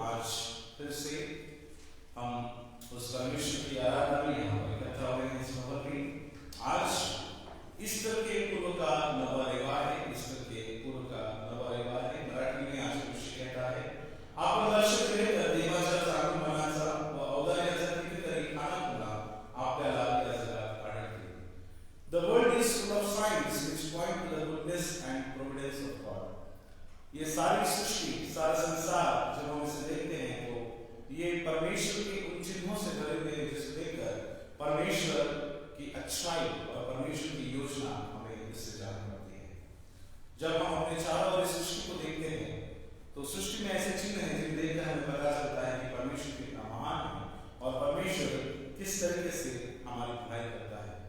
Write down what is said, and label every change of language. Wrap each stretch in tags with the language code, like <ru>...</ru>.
<hi>आज फिर से हम उस परमेश्वर की आराधना में यहाँ पर इकट्ठा हुए हैं. इस खबर में आज ईस्टर के पूर्व का नवा रविवार है. ईस्टर के पूर्व का नवा रविवार है. मराठी में आज विषय कहता है</hi> <mr>आपण लक्ष केले तर देवाच्या आगमनाचा व अवताराचा कितीतरी खानापुरा आपल्याला या जगात आढळते.</mr> <en>The world is full of signs which point to the goodness and providence of God.</en> <hi>ये सारी सृष्टि, सारा संसार जब हम इसे देखते हैं तो ये परमेश्वर के उन चिन्हों से भरे हुए हैं जिसे देखकर परमेश्वर की अच्छाई और परमेश्वर की योजना हमें इससे जान पड़ती है. जब हम अपने चारों ओर सृष्टि को देखते हैं तो सृष्टि में ऐसे चिन्ह हैं जिन्हें देखकर हमें पता चलता है कि परमेश्वर कितना महान है और परमेश्वर किस तरीके से हमारी भलाई करता है.</hi>